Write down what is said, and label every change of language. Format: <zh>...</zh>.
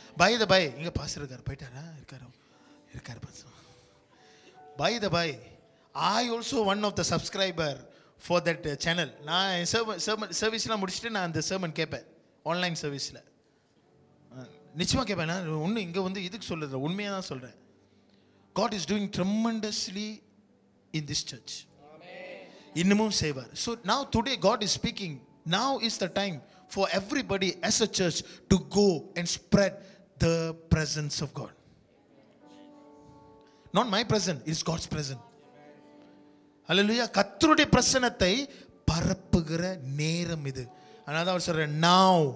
<en>by the by,</en> <ta>இங்கே pastor இருக்கார், போயிட்டாரா? இருக்காரு pastor.</ta> <en>By the by, I also one of the subscriber for that channel.</en> <ta>நான் சர்வீஸ்லாம் முடிச்சுட்டு நான் அந்த சர்மன் கேட்பேன், ஆன்லைன் சர்வீஸில் நிச்சயமாக கேட்பேன். நான் ஒன்று இங்கே வந்து இதுக்கு சொல்லுறேன், உண்மையாக தான் சொல்கிறேன்.</ta> <en>God is doing tremendously in this church.</en> <ta>இன்னமும் செய்வார்.</ta> <en>So now today God is speaking. Now is the time for everybody as a church to go and spread the presence of God. Not my presence, it's God's presence. Hallelujah.</en> <ta>கர்த்தருடைய பிரசன்னத்தை பரப்புகிற நேரம் இது. அதனால அவர் சொல்றார் now.</ta>